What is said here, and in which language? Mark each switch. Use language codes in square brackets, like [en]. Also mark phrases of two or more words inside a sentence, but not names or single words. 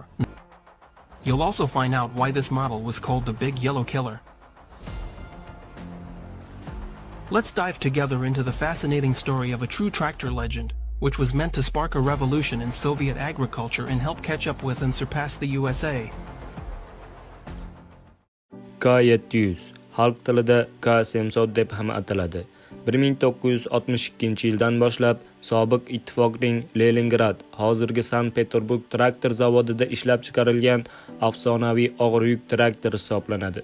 [en] You'll also find out why this model was called the Big Yellow Killer. Let's dive together into the fascinating story of a true tractor legend, which was meant to spark a revolution in Soviet agriculture and help catch up with and surpass the USA. [uz] K700 xalq tilida K700 deb ham ataladi. 1962-yildan boshlab sobiq ittifoqning Leningrad, hozirgi Sankt-Peterburg traktor zavodida ishlab chiqarilgan afsonaviy og'ir yuk traktor hisoblanadi.